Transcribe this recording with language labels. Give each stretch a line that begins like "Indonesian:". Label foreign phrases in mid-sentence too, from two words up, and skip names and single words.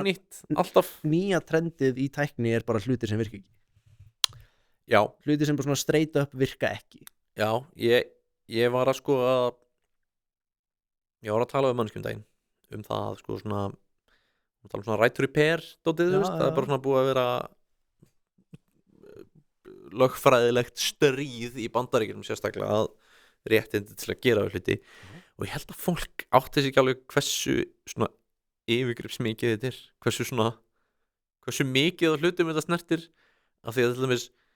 Icelandic: ónýtt alltaf. nýja trendið í tækni er bara hlutir sem virka ekki. Já, Hlutir sem bara svona
English: straight up
Icelandic: virka ekki. já, ég ég var að sko að ég var að tala við mannskjum daginn það sko svona tala svona
English: right to repair
Icelandic: dótið, þú veist, það bara svona búið að vera lögfræðilegt stríð í Bandaríkjunum sérstaklega að réttindi til að gera hluti og ég held að fólk átti sig ekki alveg hversu svona yfirgripsmikið þetta hversu mikið af hlutum þetta snertir af því að til dæmis